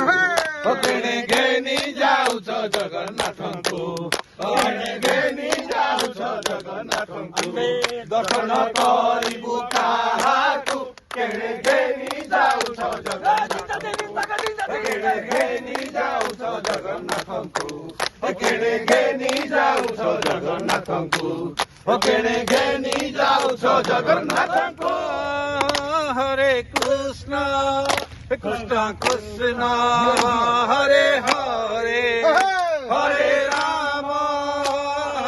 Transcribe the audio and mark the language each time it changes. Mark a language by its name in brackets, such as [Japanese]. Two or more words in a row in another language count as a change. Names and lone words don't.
[Odia] କେନେ ଘେନି ଯାଉଛ ଜଗନ୍ନାଥଙ୍କୁ କେନେ ଘେନି ଯାଉଛ ଜଗନ୍ନାଥଙ୍କୁ ଦର୍ଶନ କରିବୁ କାହାକୁ କେନେ ଘେନି ଯାଉଛ ଜଗନ୍ନାଥଙ୍କୁ କେନେ ଘେନି ଯାଉଛ ଜଗନ୍ନାଥଙ୍କୁ କେନେ ଘେନି ଯାଉଛ ଜଗନ୍ନାଥଙ୍କୁ କେନେ ଘେନି ଯାଉଛ ଜଗନ୍ନାଥଙ୍କୁ। [Sanskrit] हरे कृष्ण कृष्ण कृष्ण हरे हरे हरे राम